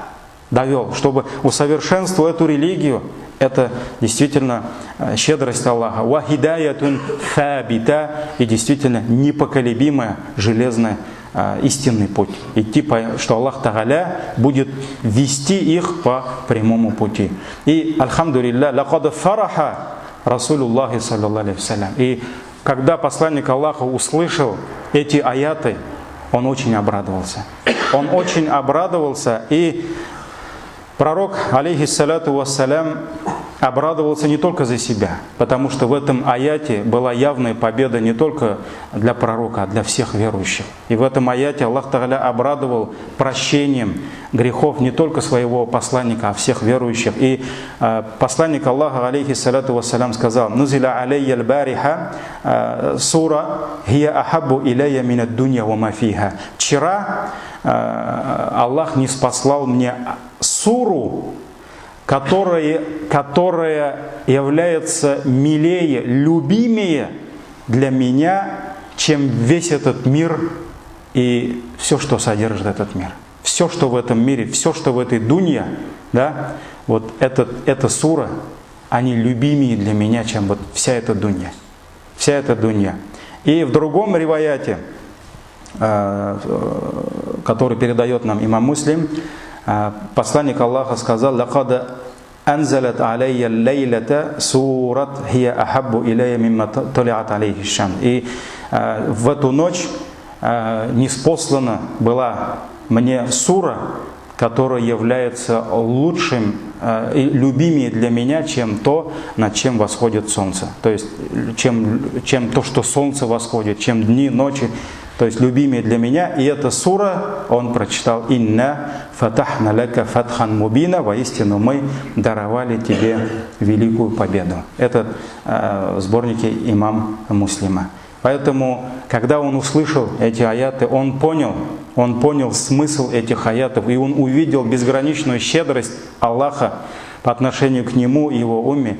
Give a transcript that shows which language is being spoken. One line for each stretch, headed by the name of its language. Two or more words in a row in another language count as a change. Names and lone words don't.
Russian: Чтобы усовершенствовал эту религию. Это действительно щедрость Аллаха.
Arabic: وهداية ثابتة,
Russian: и действительно непоколебимая, железная, истинный путь. Что
Arabic: الله تعالى
Russian: будет вести их по прямому пути.
Arabic: И الحمد لله لقد فرح رسول الله صلى الله عليه وسلم.
Russian: И когда посланник Аллаха услышал эти аяты, он очень обрадовался. Он очень обрадовался, и пророк,
Arabic: عليه الصلاة والسلام,
Russian: обрадовался не только за себя, потому что в этом аяте была явная победа не только для пророка, а для всех верующих. И в этом аяте
Arabic: الله تعالى
Russian: обрадовал прощением грехов не только своего посланника, а всех верующих. И посланник Аллаха,
Arabic: عليه الصلاة والسلام,
Russian: сказал:
Arabic: «نزلت علي البارحة سورة هي أحب إلي من الدنيا وما فيها».
Russian: Вчера Аллах не спаслал мне суру, которая является милее, любимее для меня, чем весь этот мир и все, что содержит этот мир. Все, что в этом мире, все, что в этой дунья, да, вот эта сура, они любимее для меня, чем вот вся эта дунья. Вся эта дунья. И в другом риваяте, который передает нам имам Муслим, посланник Аллаха сказал:
Arabic: «لقد أنزلت علي الليلة سورة هي أحب إلي مما طلعت عليه الشمس».
Russian: И в эту ночь ниспослана была мне сура, которая является лучшим и любимее для меня, чем то, над чем восходит солнце. То есть, чем то, что солнце восходит, чем дни, ночи. То есть любимее для меня. И эта сура, он прочитал:
Arabic: «إنا فتحنا لك فتحا مبينا»,
Russian: воистину мы даровали тебе великую победу. Это в сборнике имам Муслима. Поэтому, когда он услышал эти аяты, он понял смысл этих аятов, и он увидел безграничную щедрость Аллаха по отношению к нему и его умме.